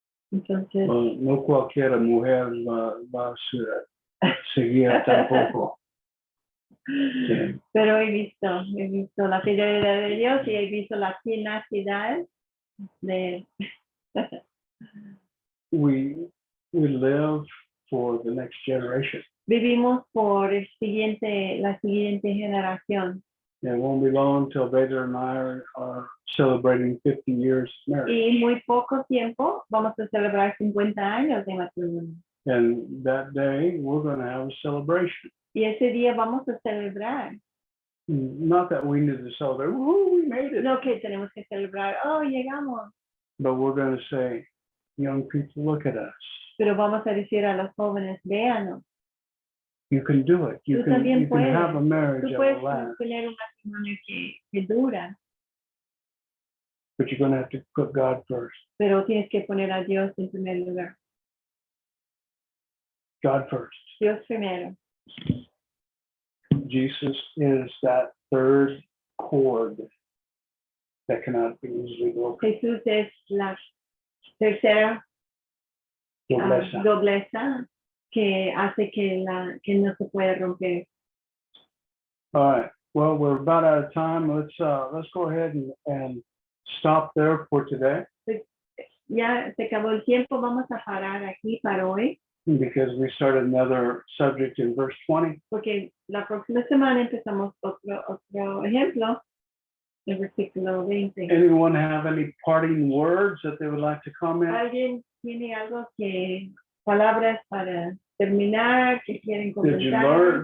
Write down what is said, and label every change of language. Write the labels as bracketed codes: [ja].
[es] Entonces, Well, no cualquiera mujer va a seguir tampoco. Sí. pero he visto la fidelidad de Dios y he visto la tenacidad de [en] We live for the next generation. [es] vivimos por la siguiente generación. [en] It won't be long until Veda and I are celebrating 50 years of marriage. [es] Y muy poco tiempo vamos a celebrar 50 años de matrimonio. [en] And that day, we're going to have a celebration. [es] Y ese día vamos a celebrar. [en] Not that we need to celebrate, woo, we made it. [es] No que tenemos que celebrar, oh, llegamos. [en] But we're going to say, young people, look at us. [es] Pero vamos a decir a los jóvenes, véanos. [en] You can do it. You [es] Tú [en] can [es] también puedes. [en] have a marriage [es] Tú [en] that [es] puedes [en] will last. [es] tener un matrimonio que dura, [en] But you're going to have to put God first. [es] pero tienes que poner a Dios en primer lugar. [en] God first. [es] Dios primero. [en] Jesus is that third chord that cannot be easily broken. [es] Jesús es la tercera Nobleza. dobleza que hace que no se puede romper. [en] All right. Well, we're about out of time. Let's go ahead and stop there for today [es] Ya se acabó el tiempo, vamos a parar aquí para hoy, [en] because we started another subject in verse 20. [es] porque la próxima semana empezamos otro ejemplo, el versículo 20. [en] Anyone have any parting words that they would like to comment? [es] ¿Alguien tiene palabras para terminar, que quieren comentar?